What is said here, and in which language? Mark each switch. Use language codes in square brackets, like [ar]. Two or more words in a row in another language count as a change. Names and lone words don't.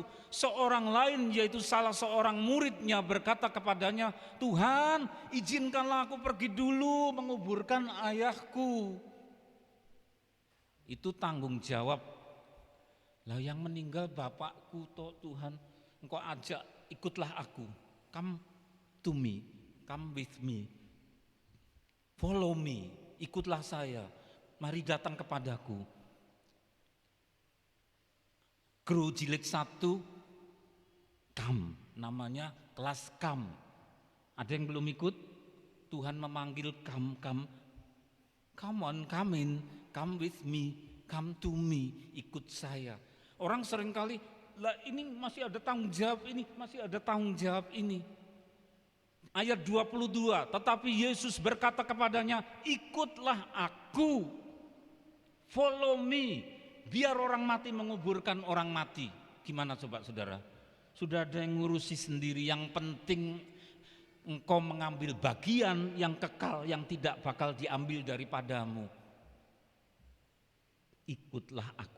[id] Seorang lain yaitu salah seorang muridnya berkata kepadanya, Tuhan izinkanlah aku pergi dulu menguburkan ayahku. Itu tanggung jawab. Lah yang meninggal bapakku toh Tuhan, engkau ajak ikutlah aku. [en] Come to me, come with me. Follow me, [id] ikutlah saya. Mari datang kepadaku. Guru jilid 1 come, namanya kelas come. Ada yang belum ikut? Tuhan memanggil [en] come on, come in, come with me, come to me, [id] ikut saya. Orang seringkali, lah ini masih ada tanggung jawab ini, masih ada tanggung jawab ini. Ayat 22, tetapi Yesus berkata kepadanya, ikutlah aku, [en] follow me, [id] biar orang mati menguburkan orang mati. Gimana coba saudara? Sudah ada yang ngurusi sendiri, yang penting engkau mengambil bagian yang kekal, yang tidak bakal diambil daripadamu. Ikutlah aku.